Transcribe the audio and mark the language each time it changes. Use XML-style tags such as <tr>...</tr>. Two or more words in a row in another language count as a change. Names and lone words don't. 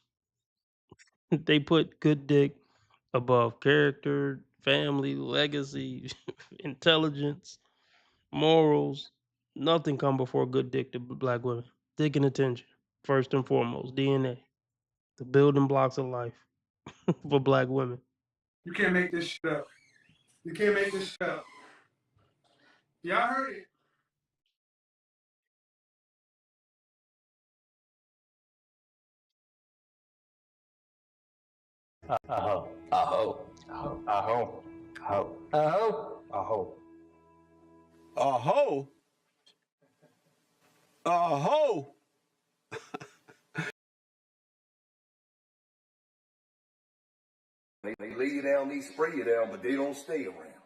<en>They put good dick above character, family, legacy, intelligence, morals. Nothing come before good dick to black women. Dick and attention, first and foremost. DNA, the building blocks of life for black women. You can't make this shit up. You can't make this shit up. Y'all heard it. Aho. Aho. Aho. Aho. Aho. Aho. Aho. A hoe? A hoe? They lay you down, they spray you down, but they don't stay around.</en>